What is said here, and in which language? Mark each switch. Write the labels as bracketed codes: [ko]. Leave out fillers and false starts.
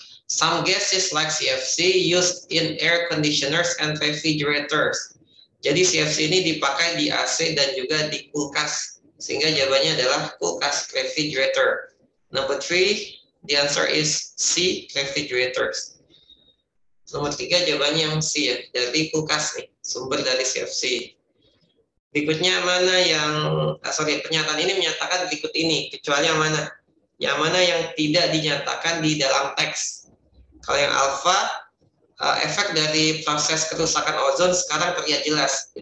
[en] Some gases like CFC used in air conditioners and refrigerators. [id] Jadi CFC ini dipakai di AC dan juga di kulkas. Sehingga jawabannya adalah kulkas, refrigerator. [en] Number 3, the answer is C, refrigerators. [id] Nomor 3 jawabannya yang C ya, dari kulkas nih, sumber dari CFC. Berikutnya mana yang, pernyataan ini menyatakan berikut ini, kecuali yang mana? Yang mana yang tidak dinyatakan di dalam teks. Kalau yang alfa, efek dari proses kerusakan ozon sekarang terlihat jelas.